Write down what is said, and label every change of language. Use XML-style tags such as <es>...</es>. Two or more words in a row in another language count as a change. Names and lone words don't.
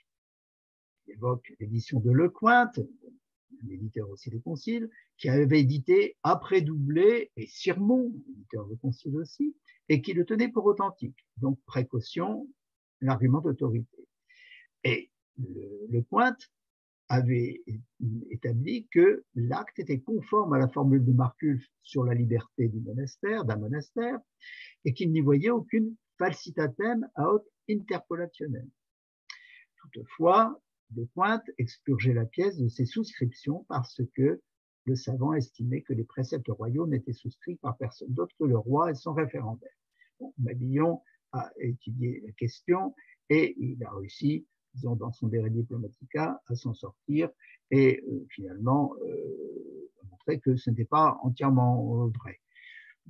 <fr>Il évoque l'édition de Lecointe, l'éditeur aussi des conciles, qui avait édité après Doublet et Sirmont, l'éditeur des conciles aussi, et qui le tenait pour authentique. Donc, précaution, l'argument d'autorité. Et Lecointe avait établi que l'acte était conforme à la formule de Marculf sur la liberté d'un monastère, et qu'il n'y voyait aucune</fr> <la>falsitatem aut interpolationem.</la> <fr>Toutefois, Lecointe expurgeait la pièce de ses souscriptions parce que le savant estimait que les préceptes royaux n'étaient souscrits par personne d'autre que le roi et son référendaire. Bon, Mabillon a étudié la question et il a réussi, disons, dans son De Re Diplomatica, à s'en sortir et finalement à montrer que ce n'était pas entièrement vrai.</fr>